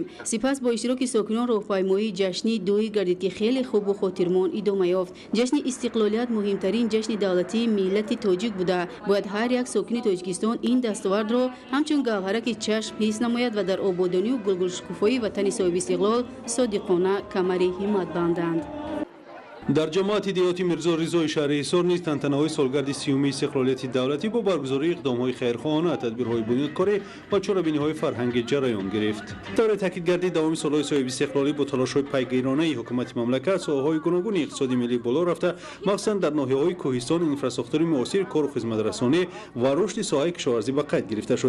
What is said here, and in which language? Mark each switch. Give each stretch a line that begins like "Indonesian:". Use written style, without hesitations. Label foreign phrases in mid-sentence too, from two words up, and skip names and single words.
Tajik: сипас бо иштироки сокинон роҳпаймоии ҷашнӣ доир гардид ки хеле хубу хотирмон идома ёфт. ҷашни истиқлолият муҳимтарин ҷашни давлатии миллати тоҷик буда бояд ҳар як сокини Тоҷикистон ин дастовардро ҳамчун гавҳараки чашм ҳис намояд ва дар ободонию гулгулшукуфои ватани соҳибистиқлол содиқона камари ҳиммат банданд.
Persian: در جماعت دیهاتی میرزا رضای شهر حصار نیز تنتنه‌های سالگرد 30 استقلالیت دولتی با برگزاری اقدام‌های خیرخواهانه، تدبیرهای بنیادکاری و چاره‌بینی‌های فرهنگی جریان گرفت. دوره تاکیدگردی دوام سال‌های صاحب استقلالی با تلاش‌های پیگیرانه حکومت مملکت ساحه‌های گوناگون اقتصادی ملی بالا رفته، مخصوصاً در ناحیه‌های کوهستان انفراستراکتور معاصر، کار و خدمت رسانی و رشد ساحه کشاورزی به قید گرفته شد.